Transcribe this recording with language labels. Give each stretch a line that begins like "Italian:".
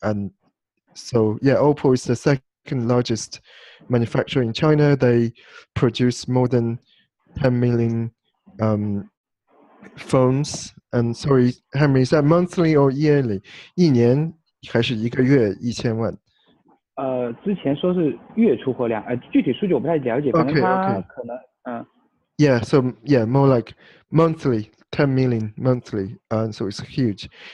English: And so OPPO is the second largest manufacturer in China. They produce more than 10 million phones. And sorry, Henry, is that monthly or yearly?
Chinese: 一年还是一个月1000万？之前说是月出货量，具体数据我不太了解，反正它可能
English: Yeah, so more like monthly, 10 million monthly, and so it's huge.